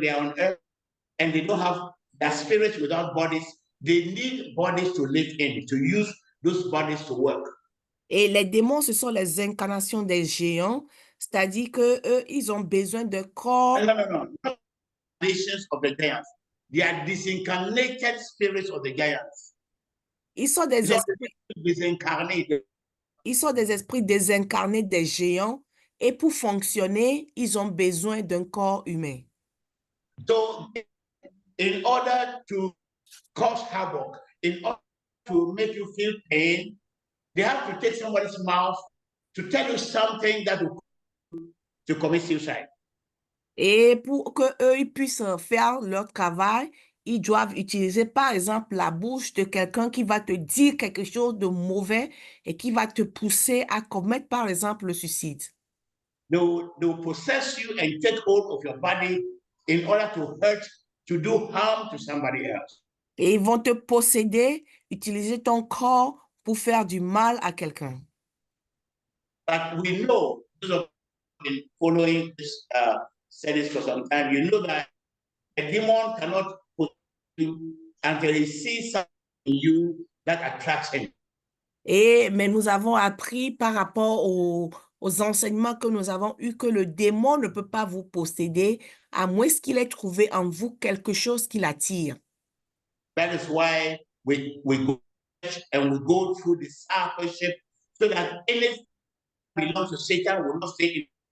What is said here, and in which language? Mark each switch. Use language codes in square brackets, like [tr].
[en] They are on earth, and they don't have their spirits without bodies. They need bodies to live in, to use those bodies to work. [fr] Et les démons, ce sont les incarnations des géants, c'est-à-dire que eux, ils ont besoin de corps. [en] No. Nations of the giants. They are disincarnated spirits of the giants. [fr] Ils sont des esprits désincarnés. Ils sont des esprits désincarnés des géants et pour fonctionner, ils ont besoin d'un corps humain. [en] So, in order to cause havoc, in order to make you feel pain, they have to take somebody's mouth to tell you something that will to commit suicide. [fr] Et pour que eux ils puissent faire leur travail, ils doivent utiliser, par exemple, la bouche de quelqu'un qui va te dire quelque chose de mauvais et qui va te pousser à commettre, par exemple, le suicide. [en] They will possess you and take hold of your body in order to hurt, to do harm to somebody else. [fr] Et ils vont te posséder, utiliser ton corps pour faire du mal à quelqu'un. [en] But we know, those of been following this series for some time, you know that a demon cannot put you until he sees something in you that attracts him. [fr] Mais nous avons appris par rapport aux enseignements que nous avons eus que le démon ne peut pas vous posséder à moins qu'il ait trouvé en vous quelque chose qui l'attire. [en] That is why we go and we go through discipleship so that anything that belongs to Satan will not stay in.